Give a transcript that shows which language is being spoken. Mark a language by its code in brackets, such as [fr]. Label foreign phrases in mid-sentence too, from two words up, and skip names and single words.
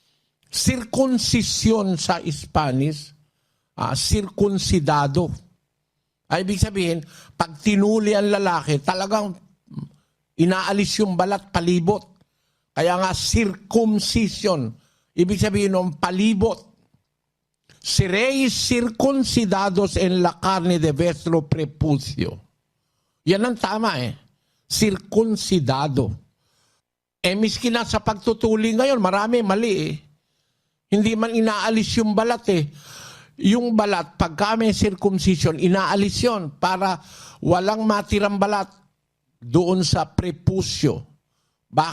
[tl] Circumcision sa Spanish. [es] Circuncidado. [tl] Ay, ibig sabihin, pag tinuli ang lalaki, talagang inaalis yung balat, palibot. Kaya nga, circumcision. Ibig sabihin ng palibot. [es] Seréis circuncidados en la carne de vuestro prepucio. [tl] Yan ang tama eh. Circuncidado. Miski na sa pagtutuli ngayon, marami mali eh. Hindi man inaalis yung balat eh. Yung balat, pagka may circumcision, inaalis yon para walang matirang balat doon sa prepusyo.